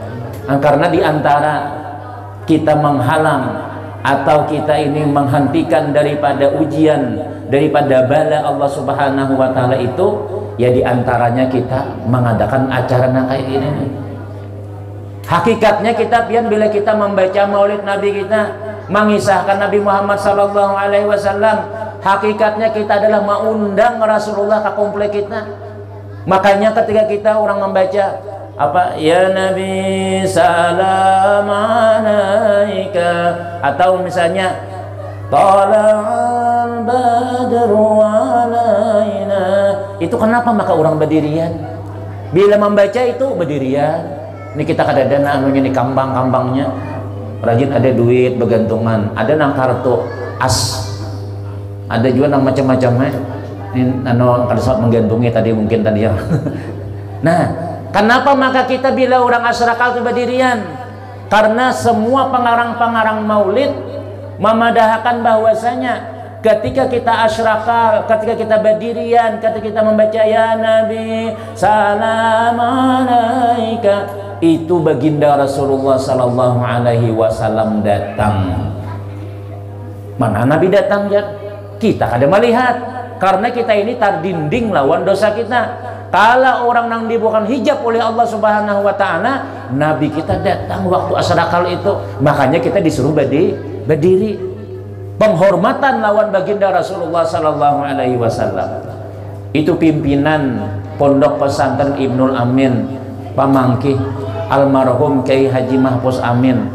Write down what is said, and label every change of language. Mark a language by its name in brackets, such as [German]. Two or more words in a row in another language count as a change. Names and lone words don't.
[Indonesian] Karena diantara kita menghalang atau kita ini menghentikan daripada ujian, daripada bala [Arabic] الله سبحانه وتعالى [Indonesian] itu, ya diantaranya kita mengadakan acara kayak ini. [Banjar] Hakikatnya kita pian bila kita membaca maulid Nabi kita, mengisahkan Nabi Muhammad [Arabic] صلى الله عليه وسلم, [Indonesian] hakikatnya kita adalah mengundang Rasulullah ke komplek kita. Makanya ketika kita orang membaca apa, [Arabic] يا نبي سلام عليك, [Indonesian] atau misalnya [Arabic] طلع البدر علينا, [Indonesian] itu kenapa maka orang berdirian? [Banjar] Bila membaca itu berdirian. Ini kita kadang-kadang anunya nih kambang-kambangnya rajin, ada duit bergantungan, ada nang kartu as, ada juga nang macam-macamnya. Ini anu kada saat menggantungi tadi mungkin tadi ya. [Indonesian] Nah, kenapa maka kita bila orang asyrakal itu berdirian? Karena semua pengarang-pengarang maulid memadahkan bahwasanya ketika kita asyrakal, ketika kita berdirian, ketika kita membaca [Arabic] يا نبي سلام عليك, [Indonesian] itu baginda Rasulullah [Arabic] صلى الله عليه وسلم [Indonesian] datang. Mana Nabi datang ya? [Banjar] Kita kada melihat, karena kita ini terdinding lawan dosa kita. [Indonesian] Kalau orang yang dibukan hijab oleh [Arabic] الله سبحانه وتعالى, [Indonesian] Nabi kita datang waktu asyrakal itu, makanya kita disuruh berdiri. [Banjar] Penghormatan lawan baginda Rasulullah [Arabic] صلى الله عليه وسلم. [Banjar] Itu pimpinan Pondok Pesantren Ibnul Amin, pamangkih almarhum Kiai Haji Mahfuz Amin.